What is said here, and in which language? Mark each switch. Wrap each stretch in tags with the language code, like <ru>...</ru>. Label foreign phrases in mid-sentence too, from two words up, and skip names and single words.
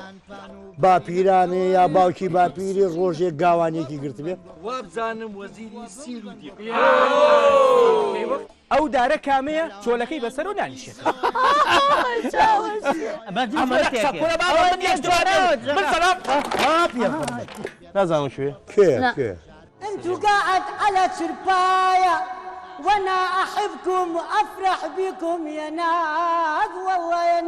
<ckb>باپیرانێ یا باوکی باپیری ڕۆژێک گاوانێکی گرت بێ. وابزانم وەزیری سیر و دی. ئەو دارە کامەیە چۆلەکەی بەسەر و دانیشێت. نازانم شوێ کێ</ckb> <ar>انتو قاعد على شرباية وانا احبكم وافرح بكم يا ناس والله</ar>